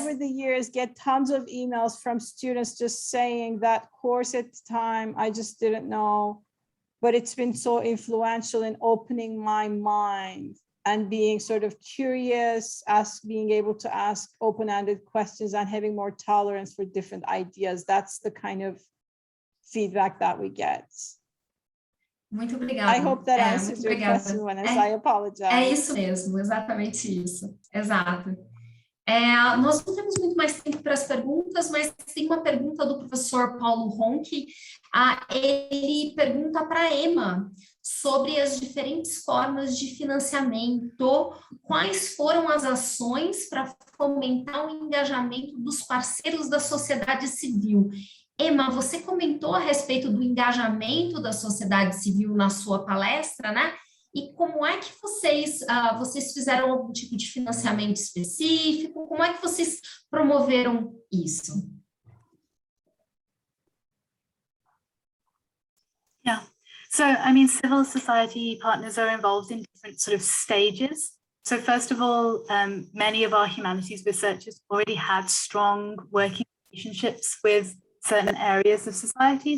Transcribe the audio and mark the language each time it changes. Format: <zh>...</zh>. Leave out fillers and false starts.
<en>over the years get tons of emails from students just saying that course at the time, I just didn't know, but it's been so influential in opening my mind and being sort of curious, being able to ask open-ended questions and having more tolerance for different ideas. That's the kind of feedback that we get.</en> <pt>Muito obrigada.</pt> <en>I hope that answers your question, Vanessa. I apologize.</en> <pt>É isso mesmo, exatamente isso. Exato. Nós não temos muito mais tempo para as perguntas, mas tem uma pergunta do professor Paulo Ronchi. Ele pergunta para a Emma sobre as diferentes formas de financiamento, quais foram as ações para fomentar o engajamento dos parceiros da sociedade civil. Emma, você comentou a respeito do engajamento da sociedade civil na sua palestra, né? E como é que vocês fizeram algum tipo de financiamento específico? Como é que vocês promoveram isso?</pt> <en>Yeah, so I mean, civil society partners are involved in different sort of stages. So first of all, many of our humanities researchers already had strong working relationships with certain areas of society.</en>